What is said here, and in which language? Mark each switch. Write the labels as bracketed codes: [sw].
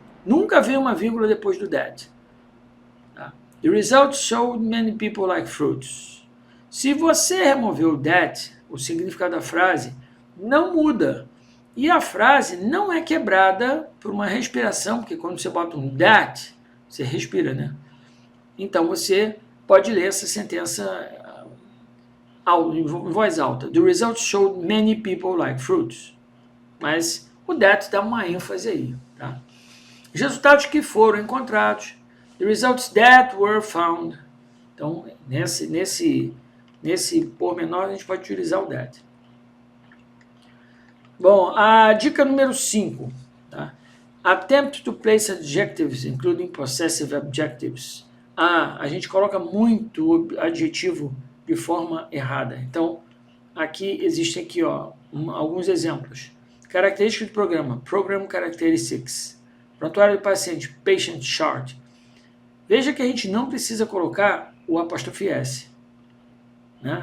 [pt] Nunca vem uma vírgula depois do that. Tá? [en] The results show many people like fruits. [pt] Se você remover o that, o significado da frase não muda. E a frase não é quebrada por uma respiração, porque quando você bota um that, você respira, né? Então você pode ler essa sentença em voz alta. [en] The results showed many people like fruits. [pt] Mas o that dá uma ênfase aí, tá? Os resultados que foram encontrados. [en] The results that were found. [pt] Então, nesse pormenor, a gente pode utilizar o that. Bom, a dica número 5. Tá? [en] Attempt to place adjectives, including possessive adjectives. [pt] A gente coloca muito adjetivo de forma errada. Então, aqui existem aqui, alguns exemplos. Característica do programa. [en] Program Characteristics. [pt] Prontuário do paciente. [en] Patient chart. [pt] Veja que a gente não precisa colocar o apóstrofe S. Né?